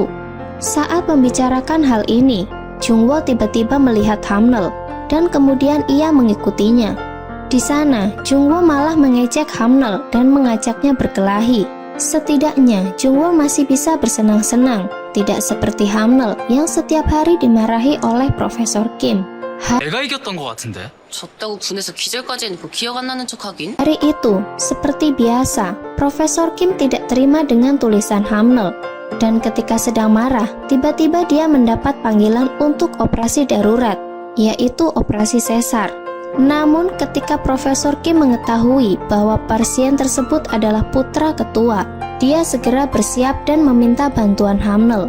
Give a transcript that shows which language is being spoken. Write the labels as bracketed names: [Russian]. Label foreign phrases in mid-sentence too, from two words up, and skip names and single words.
[Indonesian] Saat membicarakan hal ini, Jungwo tiba-tiba melihat Hamnel, dan kemudian ia mengikutinya. Di sana, Jungwo malah mengejek Hamnel dan mengajaknya berkelahi. Setidaknya, Jungwo masih bisa bersenang-senang, tidak seperti Hamnel yang setiap hari dimarahi oleh Profesor Kim. [Korean] 내가 이겼던 것 같은데. 졌다고 분해서 기절까지 해놓고 기억 안 나는 척하긴? [Indonesian] Hari itu, seperti biasa, Profesor Kim tidak terima dengan tulisan Hamnel. Dan ketika sedang marah, tiba-tiba dia mendapat panggilan untuk operasi darurat, yaitu operasi sesar. Namun ketika Profesor Kim mengetahui bahwa pasien tersebut adalah putra ketua, dia segera bersiap dan meminta bantuan Hamnel.